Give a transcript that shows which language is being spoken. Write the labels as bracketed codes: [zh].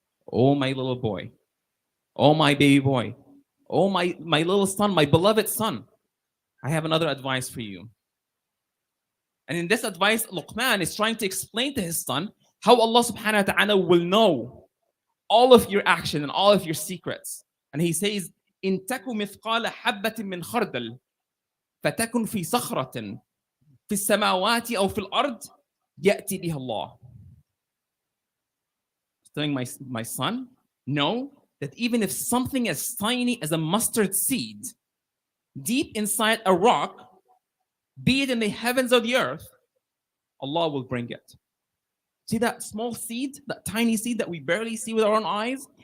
[en] Oh my little boy. Oh my baby boy. Oh my little son, my beloved son. I have another advice for you. And in this advice, Luqman is trying to explain to his son how Allah subhanahu wa ta'ala will know all of your action and all of your secrets. And he says, [ar] إِن تَكُ مِثْقَالَ حَبَّةٍ مِّنْ خَرْدَلٍ فَتَكُنْ فِي صَخْرَةٍ فِي السَّمَاوَاتِ أَوْ فِي الْأَرْضِ يَأْتِ بِهَا اللَّهُ. [en] Telling my son, know that even if something as tiny as a mustard seed deep inside a rock, be it in the heavens or the earth, Allah will bring it. See that small seed, that tiny seed that we barely see with our own eyes?